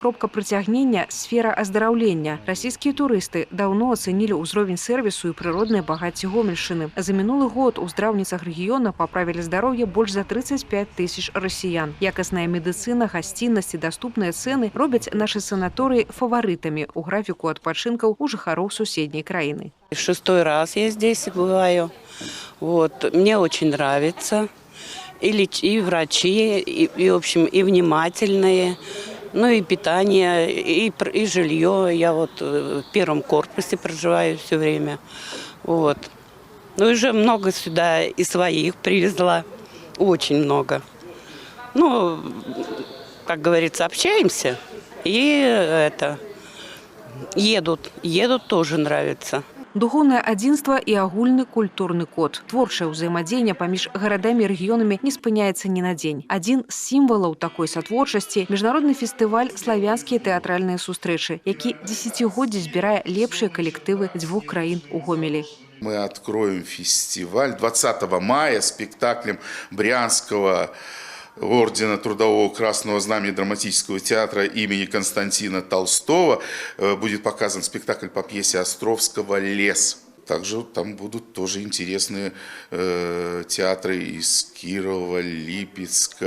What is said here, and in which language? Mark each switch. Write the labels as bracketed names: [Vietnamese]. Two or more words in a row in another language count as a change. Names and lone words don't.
[Belarusian] Кропка прыцягнення – сфера аздараўлення. Расійскія турысты даўно ацэнілі ўзровень сэрвісу і прыроднае багацце Гомельшчыны. За мінулы год у здраўніцах рэгіёна паправілі здароўе больш за 35 тысяч расіян. Якасная медыцына, гасціннасць і даступныя цэны робяць нашы санаторыі фаварытамі ў графіку адпачынкаў у жыхароў суседняй краіны. [Russian] 6-й раз я здесь бываю. Мне очень нравится. И врачи, и в общем, и внимательные. Ну и питание, и жилье. Я в первом корпусе проживаю все время. Ну и уже много сюда и своих привезла. Очень много. Ну, как говорится, общаемся. И едут тоже нравится. [Belarusian] Духоўнае адзінства і агульны культурны код. Творчае ўзаемадзеянне паміж гарадамі і рэгіёнамі не спыняецца ні на дзень. Адзін з сімвалаў такой сатворчасці – міжнародны фестываль «Славянскія тэатральныя сустрэчы», які дзесяцігоддзі збірае лепшыя калектывы дзвюх краін у Гомелі. [Russian] Мы откроем фестиваль 20 мая спектаклем Брянского ордена Трудового Красного Знамени драматического театра имени Константина Толстого. Будет показан спектакль по пьесе Островского «Лес». Также там будут тоже интересные театры из Кирова, Липецка, Гатчины.